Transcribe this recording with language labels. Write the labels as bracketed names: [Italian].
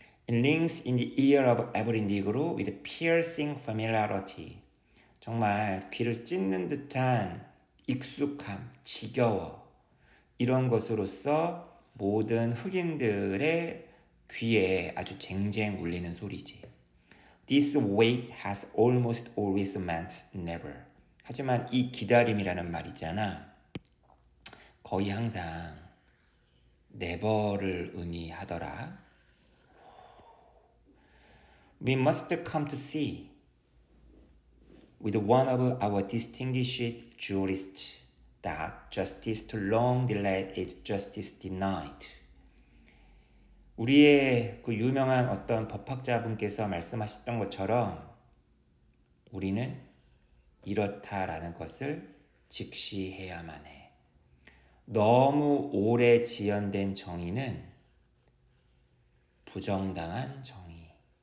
[English] It rings in the ear of every Negro with piercing familiarity. [Korean] 정말 귀를 찢는 듯한 익숙함, 지겨워. 이런 것으로서 모든 흑인들의 귀에 아주 쟁쟁 울리는 소리지. [English] This wait has almost always meant never. [Korean] 하지만 이 기다림이라는 말 있잖아. 거의 항상 never를 의미하더라. [English] We must come to see with one of our distinguished jurists that justice too long delayed is justice denied. [Korean] 우리의 그 유명한 어떤 법학자분께서 말씀하셨던 것처럼 우리는 이렇다라는 것을 직시해야만 해. 너무 오래 지연된 정의는 부정당한 정의.